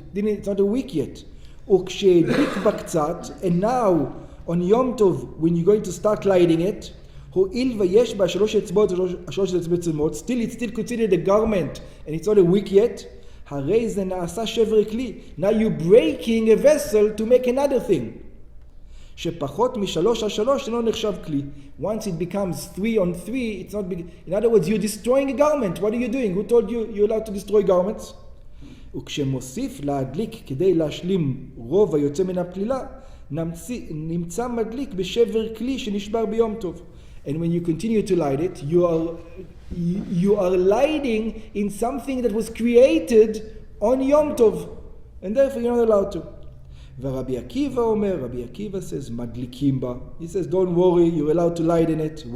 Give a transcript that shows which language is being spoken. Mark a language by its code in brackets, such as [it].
[en] It's not a wick yet. [he] וכשהדליק בה קצת, [en] and now, on Yom Tov, when you're going to start lighting it, [he] הואיל ויש בה שלוש אצבעות ושלוש אצבעות צלמות, [en] still it's still considered a garment, and it's not a wick yet, [he] הרי זה נעשה שבר כלי. [en] Now you're breaking a vessel to make another thing. [he] שפחות משלוש על שלוש אינו נחשב כלי. [en] Once it becomes 3 on 3, it's not big. In other words, you're destroying a garment. What are you doing? Who told you you're allowed to destroy garments? [he] וכשמוסיף להדליק כדי להשלים רוב היוצא מן הפלילה, נמצא מדליק בשבר כלי שנשבר ביום טוב. [en] And when you continue to light it, you are lighting in something that was created on Yom Tov, and therefore you're not allowed to. [he] ורבי עקיבא אומר, [en] Rabbi Akiva says, [he] מדליקים בה. [en] He says, don't worry, you're allowed to light in it.